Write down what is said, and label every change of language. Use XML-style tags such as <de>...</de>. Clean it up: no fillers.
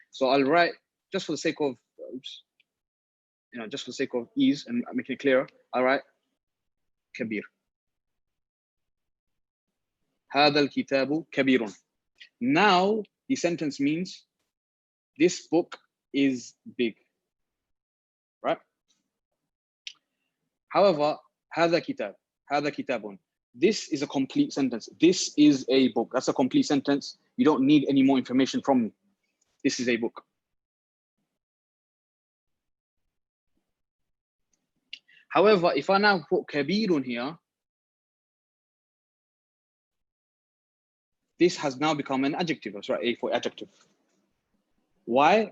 <en>So I'll write, just for the sake of, just for the sake of ease and making it clearer, I'll write Kabir.</en> <ar>هذا الكتاب كبير.</ar> <en>Now the sentence means this book is big, right? However,</en> <ar>هذا كتاب.</ar> <en>This is a complete sentence. This is a book. That's a complete sentence. You don't need any more information from me. This is a book. However, if I now put kabirun here, this has now become an adjective. That's right, A for adjective. Why?</en>